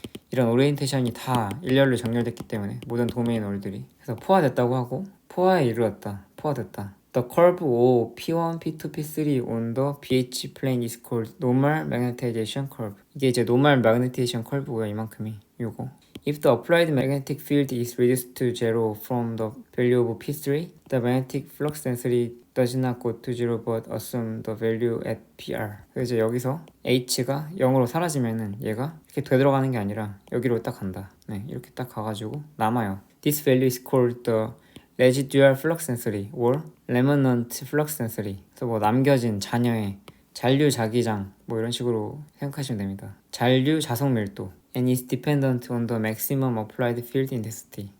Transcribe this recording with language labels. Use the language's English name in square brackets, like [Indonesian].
[Korean] 이런 오리엔테이션이 다 일렬로 정렬됐기 때문에 모든 도메인 올들이 그래서 포화됐다고 하고 포화에 이르렀다. 포화됐다. [English] The curve O P1, P2, P3 on the BH plane is called normal magnetization curve. [Korean] 이게 이제 normal magnetization curve고요. 이만큼이 요거. [English] If the applied magnetic field is reduced to zero from the value of P3, the magnetic flux density does not go to zero but assume the value at PR. [Korean] 그래서 이제 여기서 H가 0으로 사라지면은 얘가 이렇게 되돌아가는 게 아니라 여기로 딱 간다. 네, 이렇게 딱 가가지고 남아요. [English] This value is called the residual flux density or remnant flux density. [Korean] 그래서 뭐 남겨진 잔여의 잔류 자기장 뭐 이런 식으로 생각하시면 됩니다. 잔류 자석 밀도 [English] and is dependent on the maximum applied field intensity.